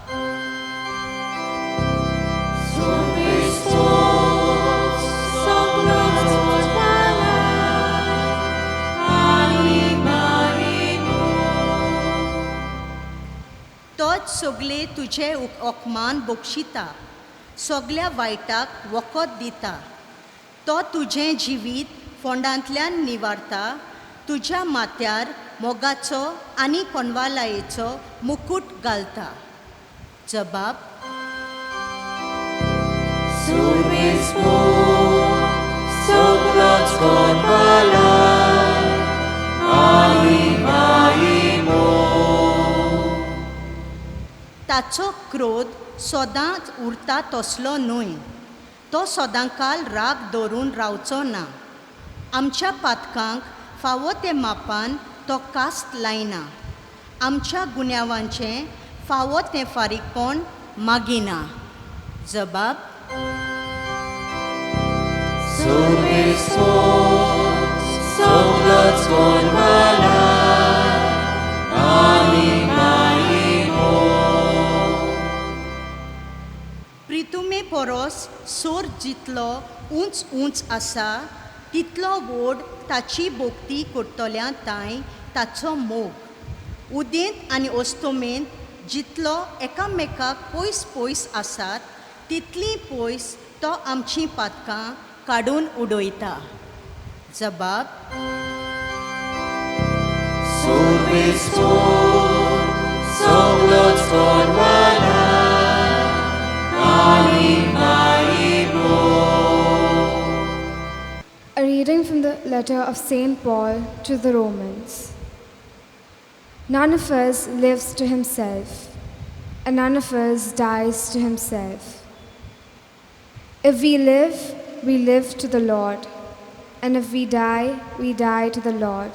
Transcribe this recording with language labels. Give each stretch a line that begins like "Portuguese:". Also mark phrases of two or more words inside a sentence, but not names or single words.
Konkani: तोच सगळे तुजे ओकमान बक्षिता सगल्या वायटाक वखद दिता. तो तुजें जिवीत फोंडांतल्यान निवारता. तुज्या माथ्यार मोगाचो आनी कोनवालायेचो मुकुट घालता. जबाब. Soglots convalai, animaimo. ताचो क्रोध सदांच उरता तसलो न्हय. तो सदांकाल राग धरून रावचो ना. आमच्या पातकांक फावो ते मापान तो कास्त लायना. आमच्या गुन्यांवांचें फावो तें फारीकपण मागिना. जबाब. Survispor, soklots konvalai, ani maimo. प्रितुमे पोरोस सोर जितलो उंच उंच आसा तितलो व्हड ताची बोगती करतल्या तांय ताचो मोग. उदेंत आनी ओस्तोमेंत जितलो एकामेकाक पयस पयस आसात तितली पयस तो आमचीं पातकां काडून उडयता. जबाब Survispor, soklots konvalai, ani maimo.
English: A reading from the letter of St. Paul to the Romans. None of us lives to himself, and none of us dies to himself. If we live to the Lord, and if we die to the Lord.